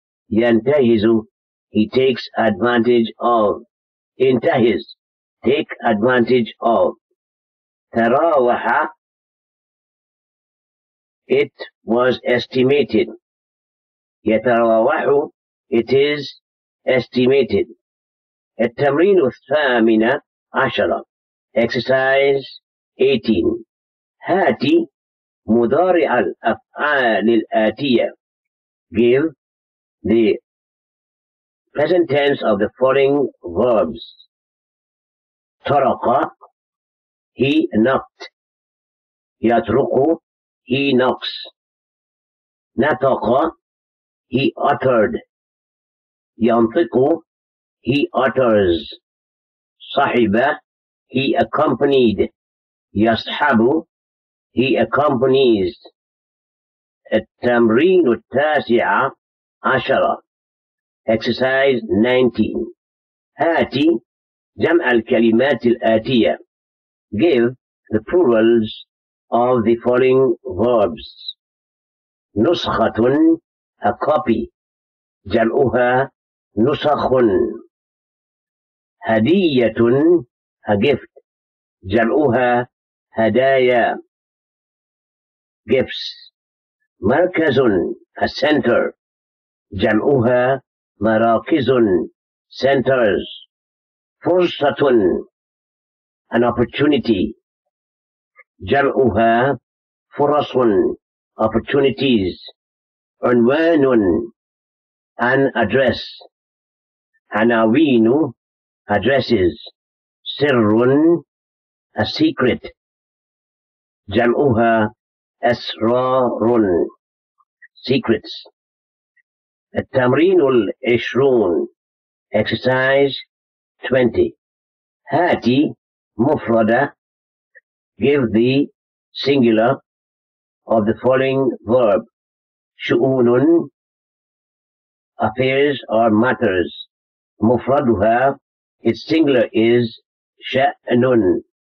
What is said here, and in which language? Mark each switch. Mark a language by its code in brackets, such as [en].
[en] ينتهز, he takes advantage of. انتهز, take advantage of. تراوح, it was estimated. يتراوح, it is estimated. [ar] التمرين الثامن عشر, [en] exercise 18. [ar] هاتي مضارع الأفعال الآتية, [en] give the present tense of the following verbs. طرق, he knocked. يطرق, he knocks. نطق, he uttered. ينطق, he utters. صحب, he accompanied. يصحب, he accompanies. [ar] التمرين التاسع عشر, [en] exercise 19. [ar] هاتي جمع الكلمات الآتية, [en] give the plurals of the following verbs. [ar] نسخة, [en] a copy. [ar] جمعها نسخ. [en] هدية, a gift. [ar] جمعها هدايا, gifts. [en] مركز, a center. [ar] جمعها مراكز, centers. [en] فرصة, an opportunity. [ar] جمعها فرص, opportunities. [en] عنوان, an address. عناوين, addresses. سر, a secret. [ar] جمعها أسرار, secrets. التمرين العشرون, [en] exercise 20. [ar] هاتي مفردة, [en] give the singular of the following verb. شؤون, affairs or matters. مفردها, its singular is شأن.